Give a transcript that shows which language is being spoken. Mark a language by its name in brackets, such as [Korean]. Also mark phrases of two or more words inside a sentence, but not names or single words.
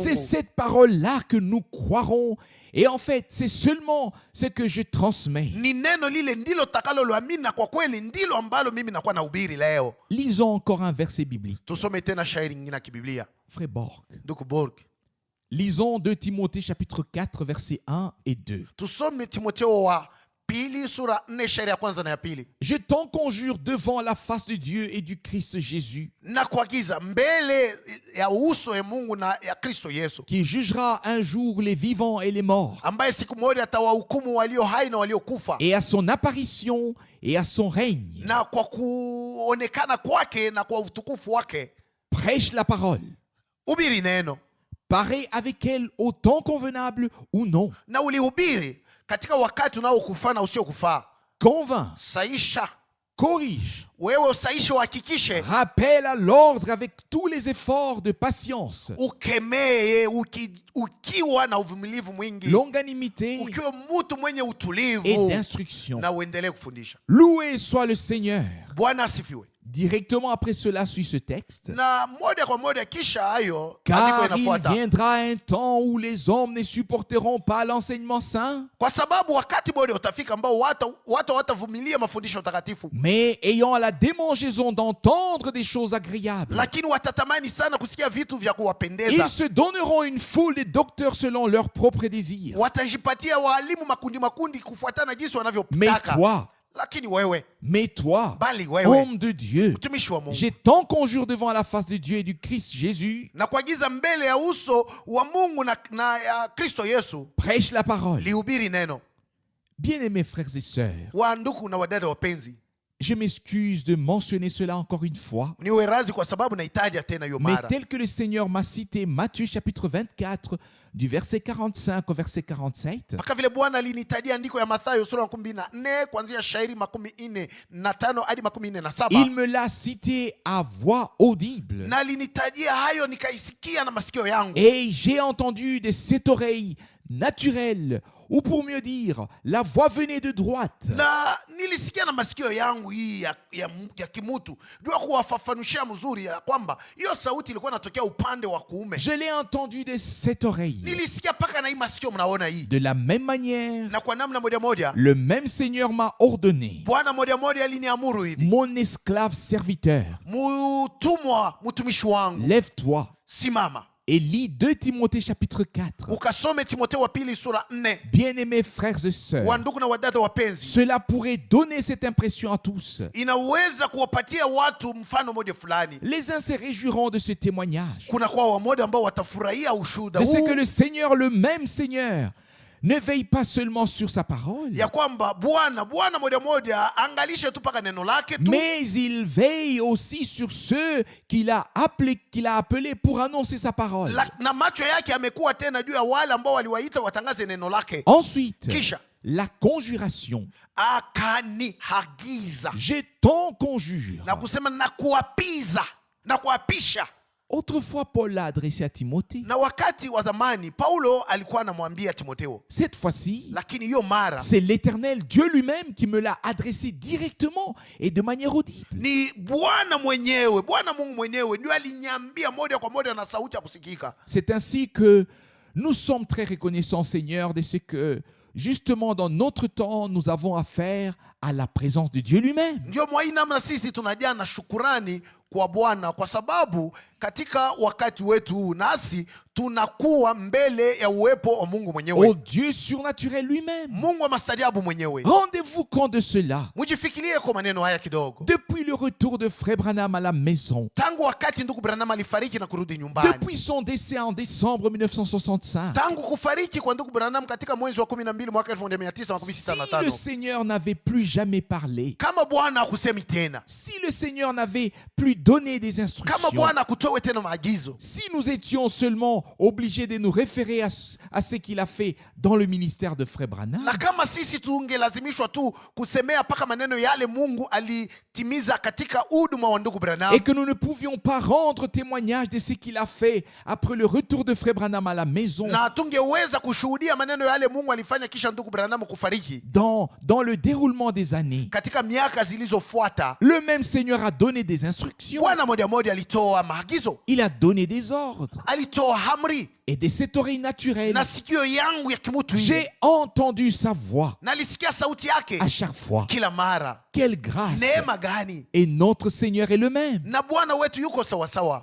[French] C'est Mungu. cette parole-là que nous croirons. Et en fait, c'est seulement ce que je transmets. [Swahili] Ni neno lile ndilo takaloloamini, na kwa kweli ndilo ambalo mimi nakuwa nahubiri leo. [French] Lisons encore un verset biblique. [Swahili] Tusome tena shairi nyingine ya kibiblia. [French] Frère Borg. [Swahili] Ndugu Borg, [French] Lisons 2 Timothée chapitre 4 versets 1 et 2. [Swahili] tusome Timotheo wa pili sura 4 shairi ya kwanza na ya pili. [French] Je t'en conjure devant la face de Dieu et du Christ Jésus, [Swahili] Na kuagiza mbele ya uso ya Mungu na ya Kristo Yesu, [French] qui jugera un jour les vivants et les morts, [Swahili] ambaye siku moja atawahukumu walio hai na waliokufa, [French] et à son apparition et à son règne. [Swahili] na kwa kuonekana kwake na kwa utukufu wake. [French] Prêche la parole. [Swahili] Hubiri neno [French] Parais avec elle au temps convenable ou non. [Swahili] na ulihubiri katika wakati unaokufaa na usiokufaa. [French] Convainc, [Swahili] Saisha, [French] corrige, [Swahili] wewe usaishe, uhakikishe, [French] rappelle à l'ordre avec tous les efforts de patience, [Swahili] ukemee ukiwa na uvumilivu mwingi, [French] longanimité [Swahili] ukiwa mtu mwenye [French] et [Swahili] utulivu, [French] d'instruction. [Swahili] na uendelee kufundisha. [French] Loué soit le Seigneur. [Swahili] Bwana asifiwe. [French] Directement après cela suit ce texte. [Swahili] Na moja kwa moja kisha hayo andiko [French] Car il [Swahili] inafuata, [French] viendra un temps où les hommes ne supporteront pas l'enseignement saint, [Swahili] kwa sababu wakati moja utafika ambao watu watavumilia mafundisho takatifu, [French] mais ayant la démangeaison d'entendre des choses agréables. [Swahili] lakini watatamani sana kusikia vitu vya [French] Ils [Swahili] kuwapendeza. [French] se donneront une foule de docteurs selon leurs propres désirs. [Swahili] Watajipatia walimu makundi kufuatana jinsi [French] Mais [Swahili] wanavyotaka. [French] toi, [Swahili] Lakini wewe, [French] mais toi, [Swahili] bali wewe, [French] homme de Dieu, [Swahili] mtumishi wa Mungu, [French] je t'en conjure devant la face de Dieu et du Christ Jésus, [Swahili] na kuagiza mbele ya uso wa Mungu na ya Kristo Yesu, [French] prêche la parole. [Swahili] lihubiri neno. [French] Bien-aimés frères et sœurs, [Swahili] Wandugu na wadada wapenzi, [French] je m'excuse de mentionner cela encore une fois, [Swahili] niwe razi kwa sababu nahitaji tena hiyo [French] mais [Swahili] mara. [French] tel que le Seigneur m'a cité Matthieu chapitre 24 du verset 45 au verset 47, [Swahili] Mpaka vile Bwana alinitajia andiko ya Mathayo sura ya 14 kuanzia shairi 45 hadi 47. [French] il me l'a cité à voix audible. [Swahili] Na alinitajia hayo nikaisikia na masikio yangu. [French] Et j'ai entendu de cette oreille naturelle, ou pour mieux dire, la voix venait de droite. [Swahili] Na nilisikia na masikio yangu hii ya kimutu. Ndio kuwafafanushia mzuri ya kwamba hiyo sauti ilikuwa inatokea upande wa kuume. [French] Je l'ai entendu de cette oreille. [Swahili] Nilisikia paka na hii masikio mnaona hii. [French] De la même manière, [Swahili] Na kwa namna moja moja, [French] le même Seigneur m'a ordonné, [Swahili] Bwana moja moja aliniamuru hivi. [French] mon esclave serviteur, [Swahili] Mtumwa, mtumishi wangu, [French] lève-toi [Swahili] simama. [French] et lis 2 Timothée chapitre 4. [Swahili] Ukasome Timotheo wa pili sura 4. [French] Bien-aimés frères et sœurs, [Swahili] Wandugu na wadada wapenzi, [French] cela pourrait donner cette impression à tous. [Swahili] inaweza kuwapatia watu mfano moja fulani. [French] Les uns se réjouiront de ce témoignage, [Swahili] Kuna kwa wamoja ambao watafurahia ushuhuda [French] de ce que [Swahili] huu, [French] le Seigneur, le même Seigneur, ne veille pas seulement sur sa parole, [Swahili] ya kwamba Bwana moja moja angalishe tu paka neno lake tu, [French] mais il veille aussi sur ceux qu'il a appelés pour annoncer sa parole. [Swahili] na macho yake amekuwa tena juu ya wale ambao waliwaita watangaze neno lake. [French] Ensuite, [Swahili] Kisha [French] la conjuration. [Swahili] akanihagiza [French] Je t'en conjure. [Swahili] na kusema na kuapiza na kuapisha. [French] Autrefois, Paul l'a adressé à Timothée. [Swahili] Na wakati wa zamani Paulo alikuwa anamwambia Timotheo, [French] Cette fois-ci, [Swahili] lakini hiyo mara [French] c'est l'Éternel, Dieu lui-même, qui me l'a adressé directement et de manière audible. [Swahili] ni Bwana mwenyewe, Bwana Mungu mwenyewe ndio aliniambia moja kwa moja na sauti ya kusikika. [French] C'est ainsi que nous sommes très reconnaissants, Seigneur, de ce que, justement, dans notre temps, nous avons affaire à la présence de Dieu lui-même. [Swahili] Ndio mwa hii namna sisi tunajaa na shukurani kwa Bwana, kwa sababu katika wakati wetu huu nasi tunakuwa mbele ya uwepo wa Mungu mwenyewe, [French] Au Dieu surnaturel lui-même. [Swahili] Mungu wa maajabu mwenyewe. [French] Rendez-vous compte de cela. [Swahili] Mjifikirie kwa maneno haya kidogo. [French] Depuis le retour de Frère Branham à la maison, [Swahili] Tangu wakati ndugu Branham alifariki na kurudi nyumbani, [French] depuis son décès en décembre 1965, [Swahili] tangu kufariki kwa ndugu Branham katika mwezi wa 12 mwaka [French] si le [Swahili] 1965, [French] Seigneur n'avait plus jamais parlé, [Swahili] kama Bwana hakusemi tena, [French] si le Seigneur n'avait plus donné des [Swahili] kama [French] instructions, [Swahili] Bwana hakutoa tena maagizo, [French] si nous étions seulement obligés de nous référer à ce qu'il a fait dans le ministère de Frère Branham, [Swahili] na kama sisi tungelazimishwa tu kusemea paka maneno yale Mungu alitimiza katika huduma wa ndugu Branham, [French] et que nous ne pouvions pas rendre témoignage de ce qu'il a fait après le retour de Frère Branham à la maison, [Swahili] na tungeweza kushuhudia maneno yale Mungu alifanya kisha ndugu Branham kufariki [French] dans le déroulement des années, [Swahili] katika miaka zilizofuata, [French] le même Seigneur a donné des instructions, [Swahili] Bwana moja moja alitoa maagizo, [French] il a donné des ordres. [Swahili] alitoa amri, [French] Et de cette oreille naturelle, [Swahili] na sikio yangu ya kimutu hii [French] j'ai entendu sa voix [Swahili] nalisikia sauti yake [French] à chaque fois. [Swahili] kila mara. [French] Quelle grâce! [Swahili] Neema gani! [French] Et notre Seigneur est le même. [Swahili] Na Bwana wetu yuko sawasawa.